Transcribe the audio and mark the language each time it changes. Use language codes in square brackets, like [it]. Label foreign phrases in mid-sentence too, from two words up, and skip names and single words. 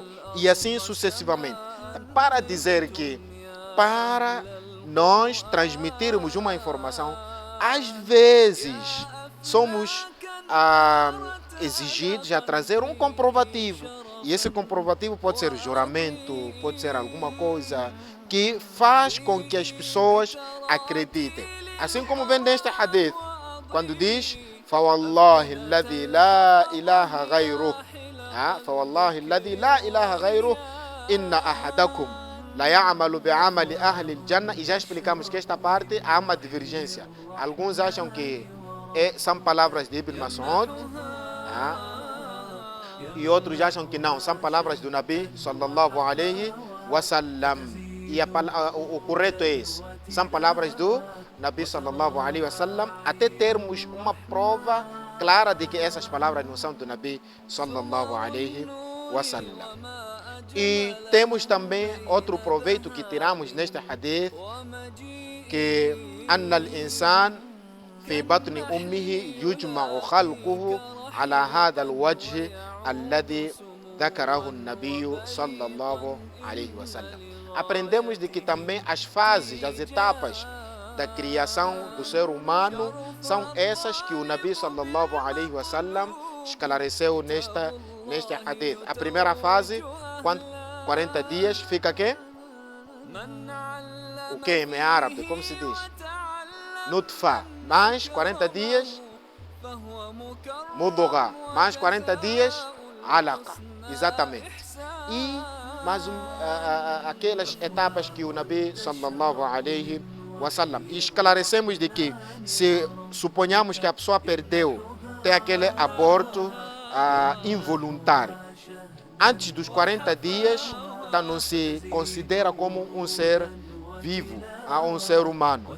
[pt] E assim sucessivamente. Para dizer que, para nós transmitirmos uma informação, às vezes somos exigidos a trazer um comprovativo. E esse comprovativo pode ser juramento, pode ser alguma coisa que faz com que as pessoas acreditem. Assim como vem neste hadith, quando diz [ar] فَوَاللَّهِ الَّذِي لَا إِلَهَ غَيْرُهُ فَوَاللَّهِ الَّذِي لَا إِلَهَ غَيْرُهُ إِنَّ أَحَدَكُمْ لَا يَعْمَلُ بِعَمَلِ أَهْلِ الْجَنَّةِ. [pt] E já explicamos que esta parte há uma divergência. Alguns acham que são palavras de Ibn Mas'ud, e outros acham que não, são palavras do Nabi [ar] صلى الله عليه وسلم. [pt] E o correto é esse, são palavras do Nabi [ar] صلى الله عليه وسلم, [pt] até termos uma prova clara de que essas palavras não são do Nabi [ar] صلى الله عليه وسلم. [pt] E temos também outro proveito que tiramos neste hadith, que [ar] أن الإنسان في بطن أمه يجمع خلقه على هذا الوجه الذي ذكره النبي صلى الله عليه وسلم. [pt] Aprendemos de que também as fases, as etapas da criação do ser humano são essas que o Nabi [ar] صلى الله عليه وسلم [pt] esclareceu neste hadith. A primeira fase, quando 40 dias, fica quê? O que em árabe, como se diz? Nutfa. Mais 40 dias, mudugha. Mais 40 dias, alaqa. Exatamente. E mais aquelas etapas que o Nabi [ar] صلى الله عليه وسلم. [pt] E esclarecemos de que se suponhamos que a pessoa tem aquele aborto involuntário, antes dos 40 dias, então não se considera como um ser vivo, um ser humano.